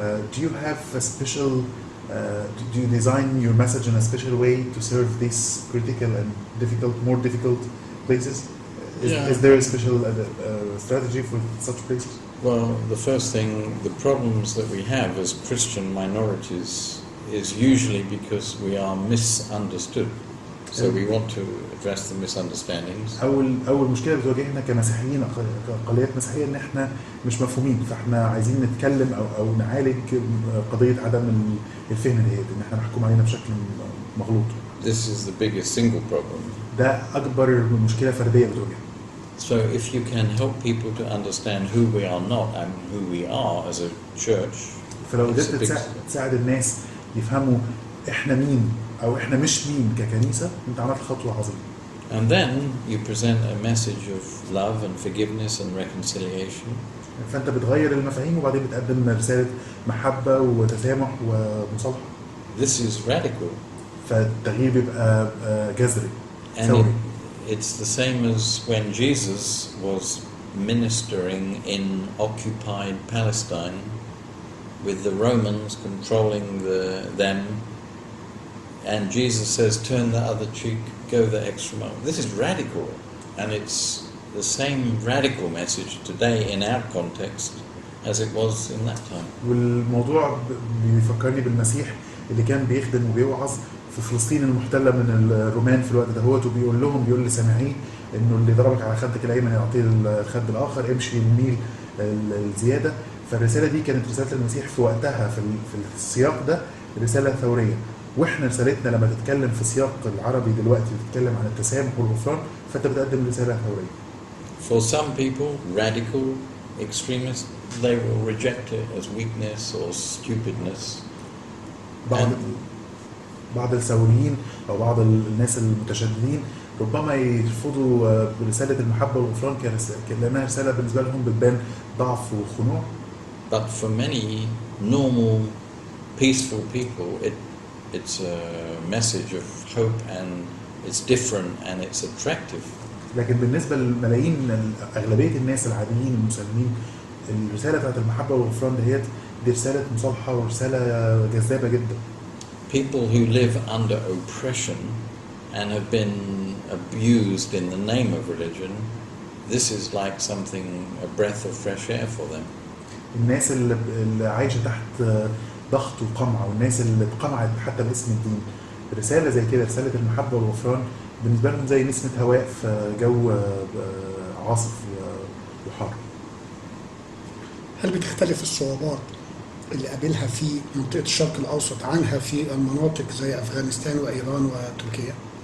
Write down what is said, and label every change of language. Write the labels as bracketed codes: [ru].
[en] Do you have a special? Do you design your message in a special way to serve these critical and more difficult places? Is there a special strategy for such places? Well, the first thing, the problems that we have as Christian minorities is usually because we are misunderstood. So we want to address the misunderstandings. [ar] أول مشكلة بتواجهنا كمسيحيين، كأقليات مسيحية، إن إحنا مش مفهومين، فإحنا عايزين نتكلم أو نعالج قضية عدم الفهم ديت، إن إحنا محكوم علينا بشكل مغلوط. [en] This is the biggest single problem. [ar] ده أكبر مشكلة فردية بتواجهنا. [en] So if you can help people to understand who we are not and who we are as a church. [ar] فلو قدرت تساعد الناس يفهموا إحنا مين أو إحنا مش مين ككنيسة، أنت عملت خطوة عظيمة. [en] And then you present a message of love and forgiveness and reconciliation. [ar] فأنت بتغير المفاهيم وبعدين بتقدم رسالة محبة وتسامح ومصالحة. [en] This is radical. [ar] فالتغيير بيبقى جذري. [en] And it's the same as when Jesus was ministering in occupied Palestine with the Romans controlling them. And Jesus says, turn the other cheek, go the extra mile. This is radical, and it's the same radical message today in our context as it was in that time. [ar] والموضوع بيفكرني بالمسيح اللي كان بيخدم وبيوعظ في فلسطين المحتلة من الرومان في الوقت دهوت، بيقول لسامعيه إنه اللي ضربك على خدك الأيمن يعطيه الخد الآخر، امشي الميل الزيادة. فالرسالة دي كانت رسالة المسيح في وقتها في السياق ده رسالة ثورية. واحنا رسالتنا لما تتكلم في سياق العربي دلوقتي تتكلم عن التسامح والغفران، فانت بتقدم رساله ثوريه. [en] For some people, radical extremists, they will reject it as weakness or stupidness. [ar] بعض الثوريين او بعض الناس المتشددين ربما يرفضوا رساله المحبه والغفران لانها رساله بالنسبه لهم بتبان ضعف وخنوع. [en] But for many normal, peaceful people, it's a message of hope and it's different and it's attractive. [ar] لكن بالنسبة للملايين أغلبية الناس العاديين المسلمين، الرسالة بتاعت المحبة والغفران دي رسالة مصالحة ورسالة جذابة جدا. [en] People who live under oppression and have been abused in the name of religion, this is like something, a breath of fresh air for them. [ar] الناس اللي عايشة تحت ضغط وقمع، والناس اللي اتقمعت حتى باسم الدين، رسالة زي كده، رسالة المحبة والغفران بالنسبة لهم زي نسمة هواء في جو عاصف وحار. هل بتختلف الصعوبات اللي قابلها في منطقة الشرق الأوسط عنها في المناطق زي أفغانستان وإيران وتركيا؟